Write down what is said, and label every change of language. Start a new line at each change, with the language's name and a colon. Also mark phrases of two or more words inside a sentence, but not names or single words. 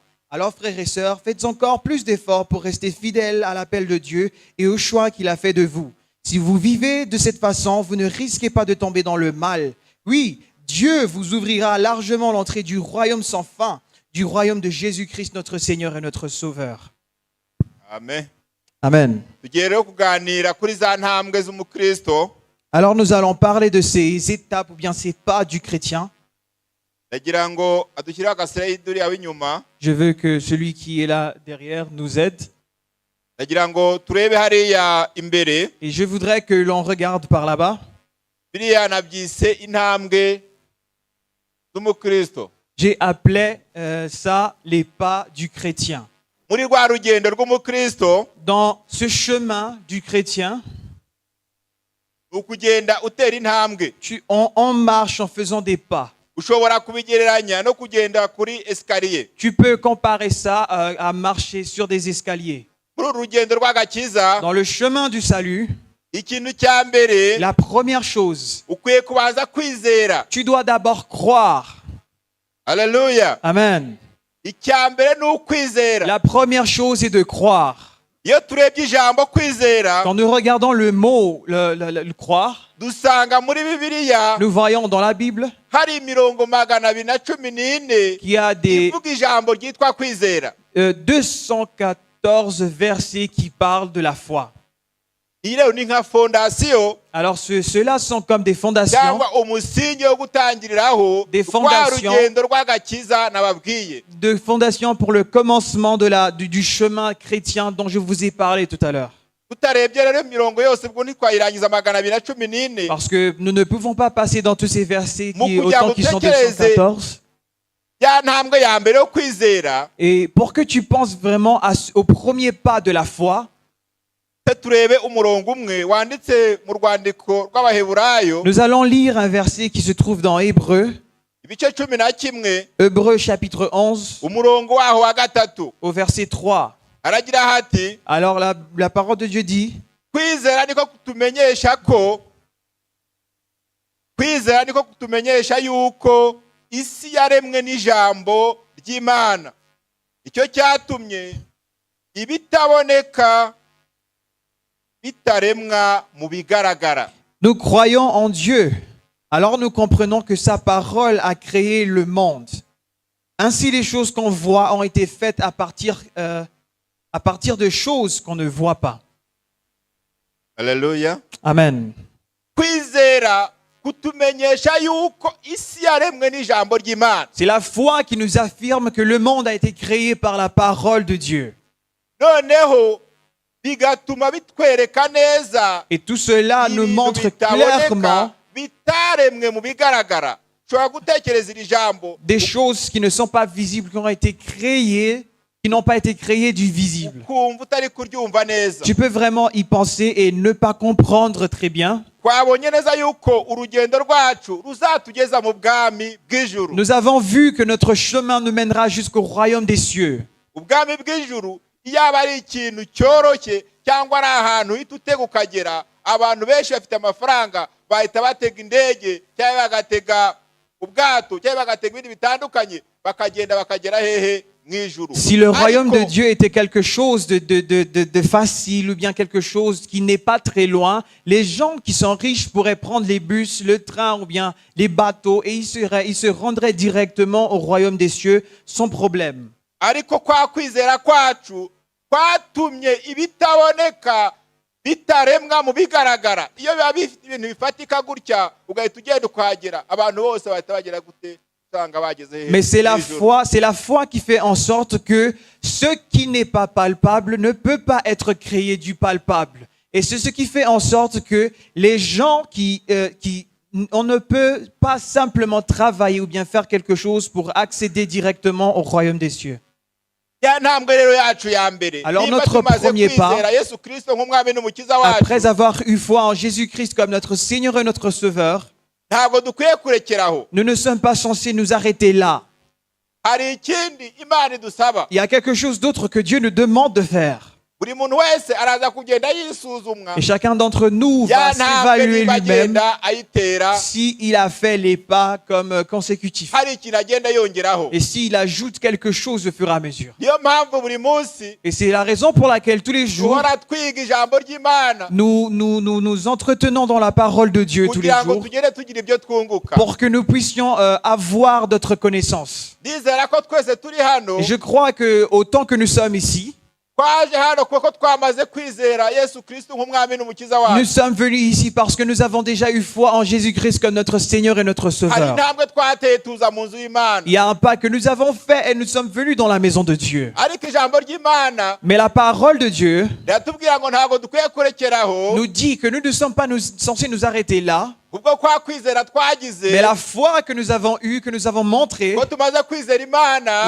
French: Alors, frères et sœurs, faites encore plus d'efforts pour rester fidèles à l'appel de Dieu et au choix qu'il a fait de vous. Si vous vivez de cette façon, vous ne risquez pas de tomber dans le mal. Oui, Dieu vous ouvrira largement l'entrée du royaume sans fin. du royaume de Jésus-Christ, notre Seigneur et notre Sauveur. amen. Amen.
Kinyarwanda: Tugiye rero kuganira kuri za ntambwe z'umukristo.
French: Alors nous allons parler de ces étapes ou bien ces pas du chrétien.
Kinyarwanda: Ndagira ngo adushyire agasirayidi uriya w'inyuma.
French: Je veux que celui qui est là derrière nous aide.
Kinyarwanda: Ndagira ngo turebe hariya imbere.
French: Et je voudrais que l'on regarde par là-bas.
Kinyarwanda: Biriya nabyise intambwe z'umukristo.
French: J'ai appelé ça les pas du chrétien.
Kinyarwanda: Muri rwa rugendo rw'umukristo,
French: Dans ce chemin du chrétien,
Kinyarwanda: ukugenda utera intambwe.
French: on marche en faisant des pas.
Kinyarwanda: Ushobora kubigereranya no kugenda kuri escalier.
French: Tu peux comparer ça à marcher sur des escaliers.
Kinyarwanda: Muri uru rugendo rw'agakiza,
French: Dans le chemin du salut,
Kinyarwanda: ikintu cya mbere
French: la première chose,
Kinyarwanda: ukwiye kubanza kwizera.
French: tu dois d'abord croire.
Kinyarwanda: Haleluya. Amen. Icya mbere ni ukwizera.
French: La première chose est de croire.
Kinyarwanda: Iyo turebye ijambo kwizera,
French: Quand nous regardons le mot, le croire,
Kinyarwanda: dusanga muri Bibiliya
French: nous voyons dans la Bible
Kinyarwanda: hari imirongo 214
French: qu'il y a des
Kinyarwanda: ivuga ijambo ryitwa kwizera.
French: 214 versets qui parlent de la foi.
Kinyarwanda: Iyi rero ni nka fondasiyo
French: Alors ceux-là sont comme des fondations,
Kinyarwanda: cyangwa umusingi wo gutangiriraho
French: Des
Kinyarwanda: rwa
French: fondations.
Kinyarwanda: rugendo rw'agakiza nababwiye.
French: pour le commencement du chemin chrétien dont je vous ai parlé tout à l'heure.
Kinyarwanda: Tutarebye rero imirongo yose ubwo ntitwayirangiza 214.
French: Parce que nous ne pouvons pas passer dans tous ces versets
Kinyarwanda: Mukugira
French: autant qu'ils sont
Kinyarwanda: mutekereze
French: 214.
Kinyarwanda: Ya ntambwe ya mbere yo kwizera,
French: Et pour que tu penses vraiment au premier pas de la foi,
Kinyarwanda: turebe umurongo umwe wanditse mu rwandiko rw'Abaheburayo,
French: nous allons lire un verset qui se trouve dans Hébreux,
Kinyarwanda: ibice 11,
French: Hébreux chapitre 11,
Kinyarwanda: umurongo waho wa gatatu.
French: au verset 3.
Kinyarwanda: Aragira hati,
French: Alors la parole de Dieu dit,
Kinyarwanda: kwizera niko kutumenyesha yuko isi yaremwe n'ijambo ry'Imana. Icyo cyatumye ibitaboneka bitaremwa mu bigaragara.
French: nous croyons en Dieu. Alors nous comprenons que sa parole a créé le monde. Ainsi les choses qu'on voit ont été faites à partir de choses qu'on ne voit pas.
Kinyarwanda: Haleluya. Amen. Kwizera kutumenyesha yuko isi yaremwe n'ijambo ry'Imana.
French: C'est la foi qui nous affirme que le monde a été créé par la parole de Dieu.
Kinyarwanda: Noneho bigatuma bitwereka neza
French: Et tout cela nous montre clairement
Kinyarwanda: bitaremwe mu bigaragara. Ushobora gutekereza iri jambo
French: des choses qui ne sont pas visibles, qui ont été créées, qui n'ont pas été créées du visible.
Kinyarwanda: ukumva utari kuryumva neza.
French: Tu peux vraiment y penser et ne pas comprendre très bien.
Kinyarwanda: Twabonye neza yuko urugendo rwacu ruzatugeza mu bwami bw'ijuru.
French: Nous avons vu que notre chemin nous mènera jusqu'au royaume des cieux.
Kinyarwanda: Ubwami bw'ijuru iyo aba ari ikintu cyoroshye cyangwa ari ahantu uhita utega ukagera, abantu benshi bafite amafaranga bahita batega indege cyangwa bagatega ubwato cyangwa bagatega ibindi bitandukanye bakagenda bakagera hehe mw'ijuru.
French: Si le royaume de
Kinyarwanda: Ariko,
French: Dieu était quelque chose de facile ou bien quelque chose qui n'est pas très loin, les gens qui sont riches pourraient prendre les bus, le train ou bien les bateaux et ils se rendraient directement au royaume des cieux sans problème.
Kinyarwanda: ariko kwa kwizera kwacu kwatumye ibitaboneka bitaremwa mu bigaragara. Iyo biba bifite ibintu bifatika gutya ugahita ugenda ukahagera, abantu bose bahita bagera gute usanga bageze hehe
French: Mais c'est
Kinyarwanda: mw'ijuru.
French: la foi qui fait en sorte que ce qui n'est pas palpable ne peut pas être créé du palpable. Et c'est ce qui fait en sorte que les gens on ne peut pas simplement travailler ou bien faire quelque chose pour accéder directement au royaume des cieux.
Kinyarwanda: Ya ntambwe rero yacu ya mbere,
French: Alors,
Kinyarwanda: niba
French: notre
Kinyarwanda: tumaze
French: premier pas,
Kinyarwanda: kwizera Yesu Kristo nk'umwami n'umukiza wacu,
French: Après avoir eu foi en Jésus-Christ comme notre Seigneur et notre Sauveur,
Kinyarwanda: ntabwo dukwiye kurekeraho.
French: nous ne sommes pas censés nous arrêter là.
Kinyarwanda: Hari ikindi Imana idusaba.
French: Il y a quelque chose d'autre que Dieu nous demande de faire.
Kinyarwanda: buri muntu wese araza kugenda yisuzumwa
French: Et chacun d'entre nous
Kinyarwanda: ya
French: va
Kinyarwanda: ntambwe
French: s'évaluer
Kinyarwanda: niba
French: lui-même
Kinyarwanda: agenda ayitera
French: s'il a fait les pas comme consécutifs.
Kinyarwanda: hari ikintu agenda yongeraho.
French: Et s'il ajoute quelque chose au fur et à mesure.
Kinyarwanda: Niyo mpamvu buri munsi
French: Et c'est la raison pour laquelle tous les jours,
Kinyarwanda: duhora twiga ijambo ry'Imana
French: nous entretenons dans la parole de Dieu tous les
Kinyarwanda: kugira ngo
French: jours
Kinyarwanda: tugere tugira ibyo twunguka.
French: pour que nous puissions avoir d'autres connaissances.
Kinyarwanda: Ndizera ko twese turi hano
French: Et je crois que autant que nous sommes ici,
Kinyarwanda: twaje hano kuko twamaze kwizera Yesu Kristo nk'umwami n'umukiza
French: nous
Kinyarwanda: wacu.
French: sommes venus ici parce que nous avons déjà eu foi en Jésus-Christ comme notre Seigneur et notre
Kinyarwanda: Hari
French: Sauveur.
Kinyarwanda: intambwe twateye tuza mu nzu y'Imana,
French: Il y a un pas que nous avons fait et nous sommes venus dans la maison de Dieu.
Kinyarwanda: ariko ijambo ry'Imana
French: Mais la parole de Dieu
Kinyarwanda: riratubwira ngo ntabwo dukwiye kurekeraho
French: nous dit que nous ne sommes pas censés nous arrêter là,
Kinyarwanda: ubwo kwa kwizera twagize
French: mais la foi que nous avons eue, que nous avons montrée,
Kinyarwanda: ko tumaze kwizera Imana